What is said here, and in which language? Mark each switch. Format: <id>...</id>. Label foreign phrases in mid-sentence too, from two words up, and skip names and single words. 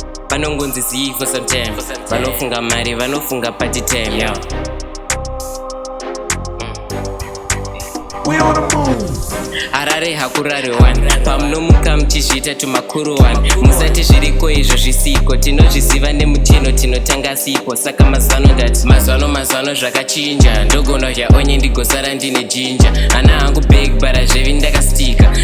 <sn>Vanongonzi zii</sn> <en>for some time. For some time.</en> <sn>Vanofunga mari, vanofunga</sn> <en>party time, yo. We on the move.</en> <sn>Harare, Hakurare one. Pamunomuka muchizviita tumakuru one. Musati zviriko izvo zvisiko. Tinozviziva nemuteno, tinotanga sipo. Saka mazano ndati, mazano, mazano zvakachinja. Ndogona kudya onye ndigosara ndine jinja. Hana hangu</sn> <en>big, but</en> <sn>hazvevi ndakastika.</sn>